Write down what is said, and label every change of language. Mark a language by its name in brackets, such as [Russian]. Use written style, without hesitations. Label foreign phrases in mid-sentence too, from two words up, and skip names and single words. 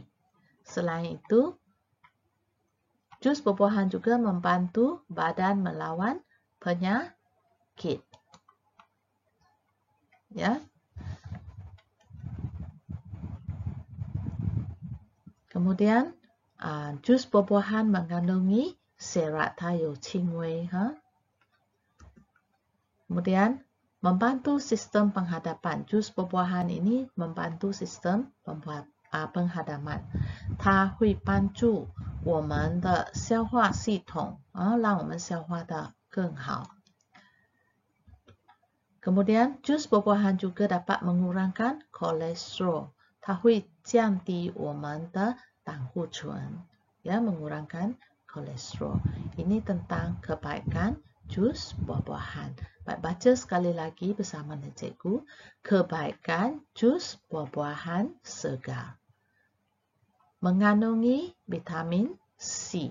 [Malay] Selain itu, jus buah-buahan juga membantu badan melawan penyakit. Ya. Kemudian, jus buah-buahan mengandungi serat, [Chinese] 它有轻微 [Malay] Kemudian membantu sistem penghadapan. Jus buah-buahan ini membantu sistem penghadapan. [Chinese] 它会帮助我们的消化系统让我们消化得更好。 [Malay] Kemudian jus buah-buahan juga dapat mengurangkan kolesterol. [Chinese] 它会降低我们的胆固醇, [Malay] ya, mengurangkan kolesterol. Ini tentang kebaikan jus buah-buahan. Baik, baca sekali lagi bersama dengan cikgu. Kebaikan jus buah-buahan segar. Mengandungi vitamin C.